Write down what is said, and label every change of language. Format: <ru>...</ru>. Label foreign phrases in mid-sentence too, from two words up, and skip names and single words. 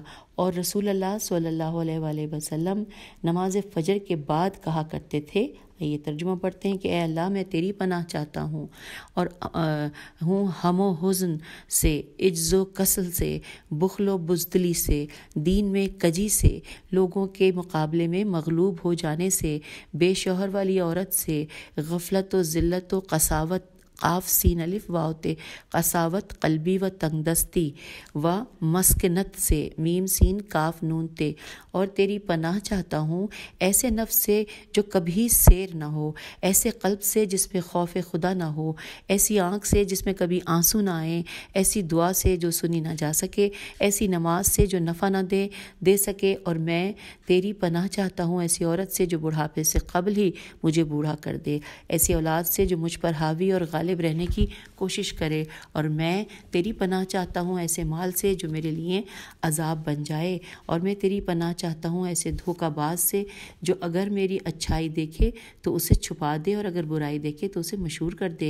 <ur>اور رسول اللہ صلی اللہ علیہ وآلہ وسلم نماز فجر کے بعد کہا کرتے تھے، یہ ترجمہ پڑھتے ہیں کہ اے اللہ، میں تیری پناہ چاہتا ہوں اور ہوں ہم و حزن سے، عجز و کسل سے، بخل و بزدلی سے، دین میں کجی سے، لوگوں کے مقابلے میں مغلوب ہو جانے سے، بے شوہر والی عورت سے، غفلت و ذلت و قساوت، قاف سین الف واو تے، قساوت قلبی و تنگ دستی و مسکنت سے، میم سین کاف نون تے، اور تیری پناہ چاہتا ہوں ایسے نفس سے جو کبھی سیر نہ ہو، ایسے قلب سے جس میں خوف خدا نہ ہو، ایسی آنکھ سے جس میں کبھی آنسو نہ آئیں، ایسی دعا سے جو سنی نہ جا سکے، ایسی نماز سے جو نفع نہ دے سکے، اور میں تیری پناہ چاہتا ہوں ایسی عورت سے جو بڑھاپے سے قبل ہی مجھے بوڑھا کر دے، ایسی اولاد سے جو مجھ پر حاوی اور غالب غالب رہنے کی کوشش کرے، اور میں تیری پناہ چاہتا ہوں ایسے مال سے جو میرے لیے عذاب بن جائے، اور میں تیری پناہ چاہتا ہوں ایسے دھوکہ باز سے جو اگر میری اچھائی دیکھے تو اسے چھپا دے اور اگر برائی دیکھے تو اسے مشہور کر دے۔</ur>